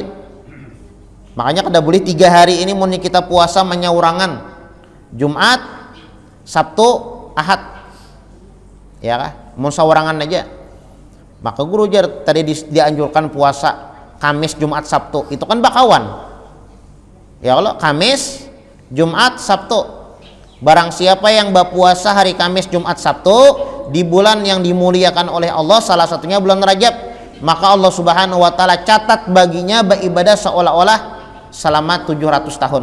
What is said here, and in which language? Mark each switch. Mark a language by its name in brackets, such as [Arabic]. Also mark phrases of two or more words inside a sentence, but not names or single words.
[Banjar] Makanya kada boleh 3 hari ini mun kita puasa menyaurangan Jumat, Sabtu, Ahad. Ya kah? Mun saurangan aja. [Indonesian] Maka guru jar tadi dianjurkan puasa Kamis, Jumat, Sabtu. [Banjar] Itu kan bakawan. [Indonesian] Ya Allah, Kamis, Jumat, Sabtu. Barang siapa yang berpuasa hari Kamis, Jumat, Sabtu di bulan yang dimuliakan oleh Allah, salah satunya bulan Rajab, maka Allah [Arabic] Subhanahu wa taala [Indonesian] catat baginya beribadah seolah-olah selama 700 tahun.